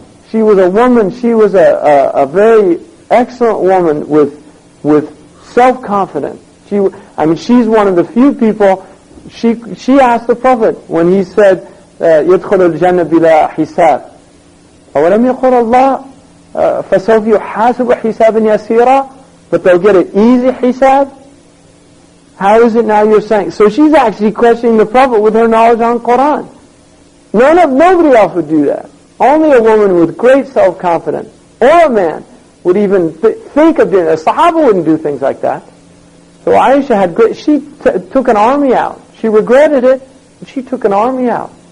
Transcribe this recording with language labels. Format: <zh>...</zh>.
<en>She was a woman, she was a very excellent woman with self-confidence. She's one of the few people, she asked the Prophet when he said,</en> <ar>يدخل الجنة بلا حساب. أولم يقول الله فسوف يحاسب حسابا يسيرا,</ar> <en>but they'll get an easy hisab. How is it now you're saying? So she's actually questioning the Prophet with her knowledge on Quran. Nobody else would do that. Only a woman with great self-confidence, or a man, would even think of doing it. A Sahaba wouldn't do things like that. So Aisha had she took an army out. She regretted it, but she took an army out.</en>